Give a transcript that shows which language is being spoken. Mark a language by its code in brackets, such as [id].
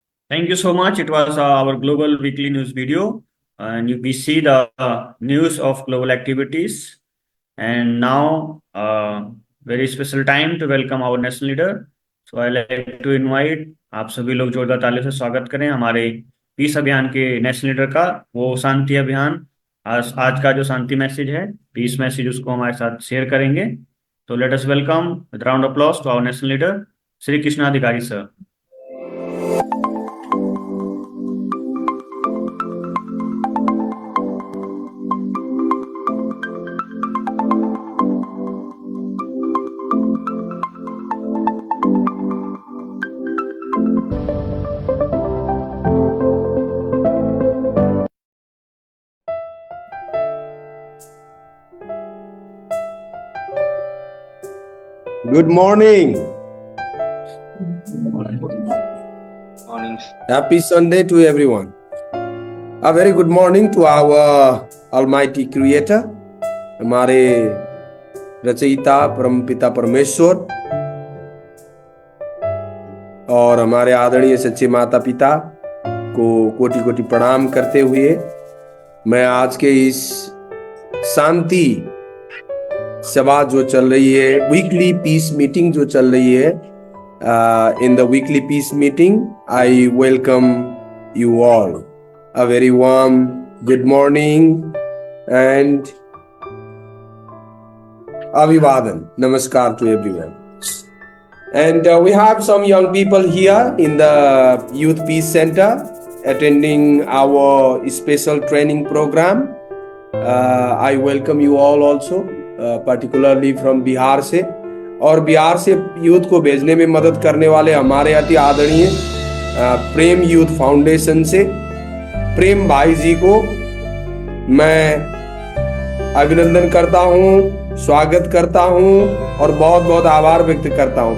[en] Thank you so much. It was our global weekly news video, and we see the news of global activities. And now, very special time to welcome our national leader. So I like to invite [hi] आप सभी लोग जोरदार तालियों से स्वागत करें हमारे piece अभियान के नेशनल लीडर का, वो शांति अभियान। आज का जो शांति मैसेज है, पीस मैसेज, उसको हमारे साथ शेयर करेंगे। [en] तो let us welcome with round of applause to our national leader Shri Krishna Adhikari sir. Good morning. Happy Sunday to everyone. A very good morning to our Almighty Creator, [hi] हमारे रचयिता परमपिता परमेश्वर, और हमारे आदरणीय सच्चे माता पिता को कोटि कोटि प्रणाम करते हुए मैं आज के इस शांति सभा जो चल रही है, वीकली पीस मीटिंग जो चल रही है, [en] In the weekly peace meeting I welcome you all. A very warm good morning and [hi] अभिवादन, नमस्कार [en] to everyone. And we have some young people here in the Youth Peace Center attending our special training program. I welcome you all also. Particularly from [hi] Bihar से, और बिहार से youth को भेजने में मदद करने वाले हमारे अति आदरणीय प्रेम यूथ फाउंडेशन से प्रेम भाई जी को मैं अभिनंदन करता हूं, स्वागत करता हूं और बहुत बहुत आभार व्यक्त करता हूं।